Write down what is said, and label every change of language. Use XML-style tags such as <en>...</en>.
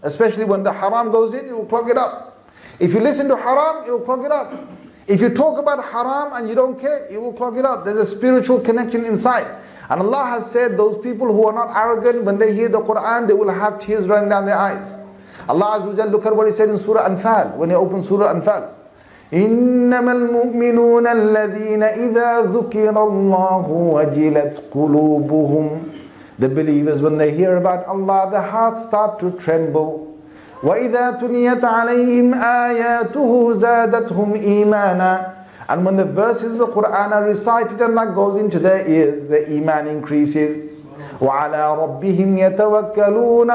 <en>Especially when the haram goes in, it will clog it up. If you listen to haram, it will clog it up. If you talk about haram and you don't care, it will clog it up. There's a spiritual connection inside. And Allah has said those people who are not arrogant, when they hear the Quran, they will have tears running down their eyes. Allah Azza wa Jalla, look at what He said in Surah Anfal, when He opened Surah Anfal.</en> <ar>إنما المؤمنون الذين إذا ذكر الله وجلت قلوبهم.</ar> <en>The believers, when they hear about Allah, their hearts start to tremble.</en> <ar>وإذا تُلِيَتْ عَلَيْهِمْ آيَاتُهُ زَادَتْهُمْ إِيمَانًا.</ar> <en>And when the verses of the Quran are recited and that goes into their ears, their iman increases.</en> <ar>وَعَلَىٰ رَبِّهِمْ يَتَوَكَّلُونَ.</ar>